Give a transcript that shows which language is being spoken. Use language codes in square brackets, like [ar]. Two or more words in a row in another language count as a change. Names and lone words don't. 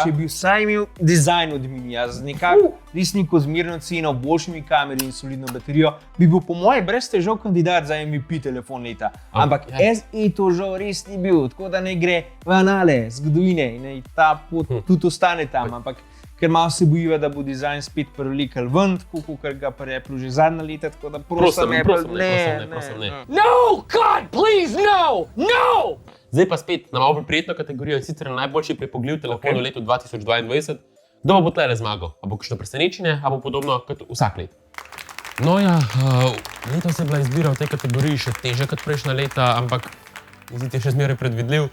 [sl] če bi vsaj imel dizajn od Minija z nekako res neko zmerno ceno, boljšimi kamerami in solidno baterijo, bi bil po mojem brez težav kandidat za MVP telefon leta. Ampak ja. SE to žal res ni bil, tako da ne gre v anale zgodovine in naj ta pot tudi ostane tam. Ampak ker malo se bojiva, da bo dizajn spet prevlekel ven, tako kot ga pri Apple že zadnja leta, tako da prosim, prosim ne. [en] No, God, please, no! No! [sl] Zdaj pa spet na malo bolj prijetno kategorijo, in sicer najboljši prepogljiv telefon v letu 2022. Kdo bo tle zmagal? A bo kakšno presenečenje, a bo podobno kot vsak let? No ja, letos je bila izbira v tej kategoriji še težja kot prejšnja leta, ampak zdi je še zmeraj predvidljiv.